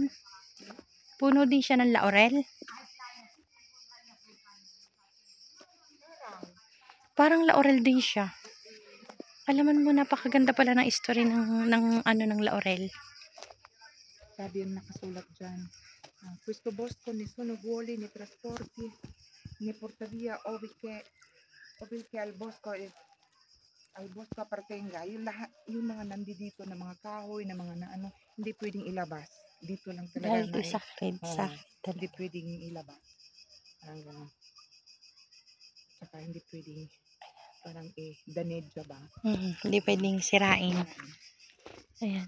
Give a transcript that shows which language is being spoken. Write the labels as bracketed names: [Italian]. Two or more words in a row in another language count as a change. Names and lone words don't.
[Filipino] Puno din siya ng laurel? Parang laurel din siya. Alaman mo, napakaganda pala ng history ng laurel. Sabi yung nakasulat dyan. [Italian] Questo bosco nessuno vuole ne trasporti ne porta via ove che al bosco appartenga. [Filipino] Yung mga nandito na mga kahoy, na mga hindi pwedeng ilabas. Dito lang talaga. Dahil sacred. Hindi pwedeng ilabas. Parang gano'n. Saka hindi pwedeng parang danedya ba? Hindi pwedeng sirain. Ayan.